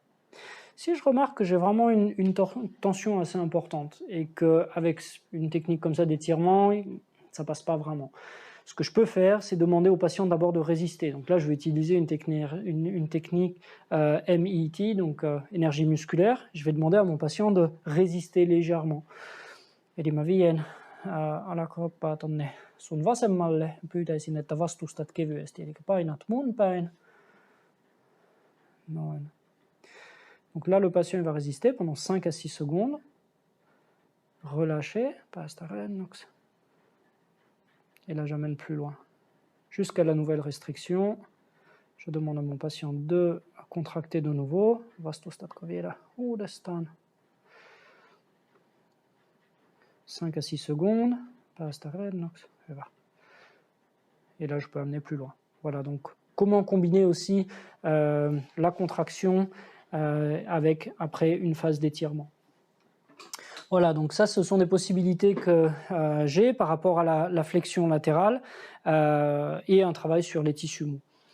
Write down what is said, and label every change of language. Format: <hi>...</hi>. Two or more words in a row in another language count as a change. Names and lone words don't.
<fr>Si je remarque que j'ai vraiment une tension assez importante et qu'avec une technique comme ça d'étirement, ça ne passe pas vraiment. Ce que je peux faire, c'est demander au patient d'abord de résister. Donc là, je vais utiliser une technique MET, donc énergie musculaire. Je vais demander à mon patient de résister légèrement.</fr> <fi>Eli mä vien alakroppaa tonne sun vasemmalle. Pyytäisin, että vastustat kevyesti. Eli painat mun päin. Noin.</fi> <fr>Donc là, le patient va résister pendant 5 à 6 secondes. Relâcher,</fr> <fi>päästä rennoksi.</fi> <fr>Et là, j'amène plus loin. Jusqu'à la nouvelle restriction. Je demande à mon patient de contracter de nouveau.</fr> <fi>Vastustatko vielä uudestaan?</fi> <fr>5 à 6 secondes.</fr> <fi>Päästä rennoksi. Hyvä.</fi> <fr>Et là, je peux amener plus loin. Voilà, donc comment combiner aussi la contraction avec après une phase d'étirement. Voilà, donc ça, ce sont des possibilités que j'ai par rapport à la flexion latérale et un travail sur les tissus mous.</fr>